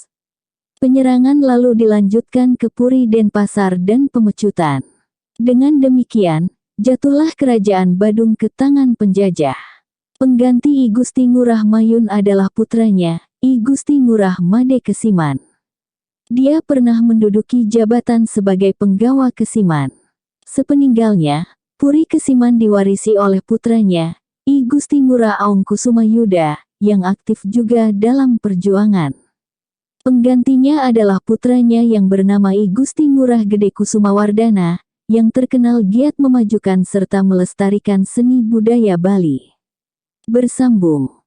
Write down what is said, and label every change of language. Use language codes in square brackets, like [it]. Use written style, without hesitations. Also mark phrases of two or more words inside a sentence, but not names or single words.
[id] Penyerangan lalu dilanjutkan ke Puri Denpasar dan Pemecutan. Dengan demikian, jatuhlah kerajaan Badung ke tangan penjajah. Pengganti I Gusti Ngurah Mayun adalah putranya, I Gusti Ngurah Made Kesiman. Dia pernah menduduki jabatan sebagai penggawa Kesiman. Sepeninggalnya, Puri Kesiman diwarisi oleh putranya, I Gusti Ngurah Aung Kusuma Yuda, yang aktif juga dalam perjuangan. Penggantinya adalah putranya yang bernama I Gusti Ngurah Gede Kusumawardana, yang terkenal giat memajukan serta melestarikan seni budaya Bali. Bersambung.